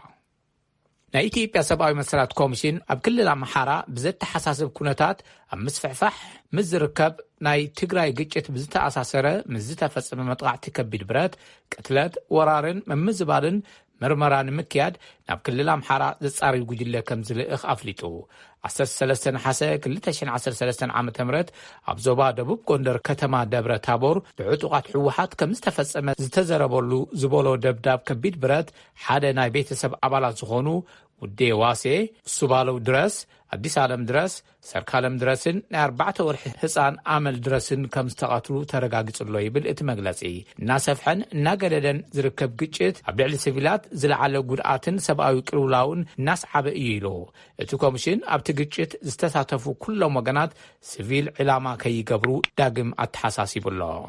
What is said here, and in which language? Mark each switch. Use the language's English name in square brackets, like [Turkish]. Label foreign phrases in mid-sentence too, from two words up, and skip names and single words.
[Tigrinya] ናይ ኢትዮጵያ ሰብኣዊ መሰላት ኮሚሽን ኣብ ክልል ኣምሓራ ብዘተሓሳስብ ኩነታት ኣብ ምስፍሕፋሕ ምዝርከብ ናይ ትግራይ ግጭት ብዝተኣሳሰረ ምዝተፈጸመ መጥቃዕቲ ከቢድ ብረት ቅትለት ወራርን መምዝባልን ምርመራ ንምክያድ ናብ ክልል ኣምሓራ ዘጻሪ ጉጅለ ከም ዝልእኽ ኣፍሊጡ 13 ነሓሰ 2013 ዓ.ም ኣብ ዞባ ደቡብ ጎንደር ከተማ ደብረ ታቦር ብዕጡቓት ሕወሓት ከም ዝተፈጸመ ዝተዘረበሉ ዝበሎ ደብዳብ ከቢድ ብረት ሓደ ናይ ቤተሰብ ኣባላት ዝኾኑ ውዴ ዋሴ ሱባለው ድረስ አዲስ ዓለም ድረስ ሰርካለም ድረስን ናይ 4 ወርሒ ህፃን ኣመል ድረስን ከም ዝተቐትሉ ተረጋጊጹሎ ይብል እቲ መግለጺ እናሰፍሐን እናገደደን ዝርከብ ግጭት ኣብ ልዕሊ ሲቪላት ዝለዓለ ጉድኣትን ሰብኣዊ ቅልውላውን እናስዓበ እዩ ኢሉ እቲ ኮሚሽን ኣብቲ ግጭት ዝተሳተፉ ኩሎም ወገናት ሲቪል ዕላማ ከይገብሩ ዳግም ኣተሓሳሲቡሎ